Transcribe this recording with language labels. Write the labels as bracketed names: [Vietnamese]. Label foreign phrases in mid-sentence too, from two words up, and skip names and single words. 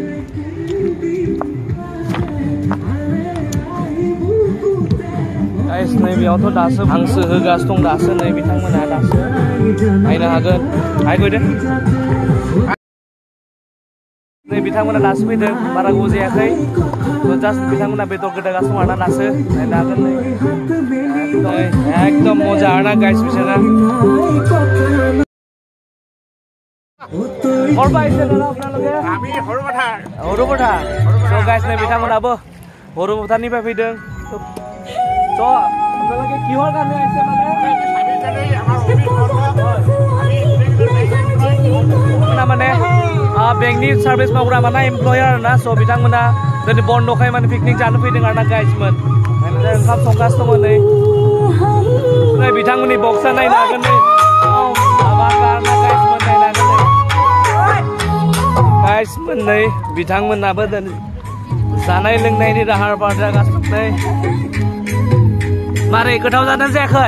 [Bodo] गाइस नै बेयावथ' दासो हांसो होगासिनो दं दासो नै बिथांमोना दासो नायनो हागोन हाय गयदो नै बिथांमोना दासो फैदों बारा गोबाव जायाखै थ' जास्ट बिथांमोना बेदर गोदागासिनो दं आरोना दासो नायनो हागोन नै एकदम मजा आरोना गाइस बिसोरा हरबायसो दादा আপোনালোকে [Assamese] আমি হৰপথাৰ [Bodo] हरपथार स' गाइस नै बिथांमोनाबो हरपथारनिफ्राय फैदों स' [Assamese] আপোনালোকে কিহৰ কাৰণে আহিছে মানে [Bodo] माने बेंकनि सार्भिस मावग्रा माने एमप्लयार आरोना स' बिथांमोना दिनै बन्द'खाय माने पिकनिक जानो फैदों आरोना गाइसमोन ओंखाम संगासिनो दङ नै बिथांमोननि बक्सआ नायनो हागोन नै गाइसमोन नै बिथांमोनाबो जानाय लोंनायनि लाहार फाहार जागासिनो नै मारै गोथाव जादों जायाखै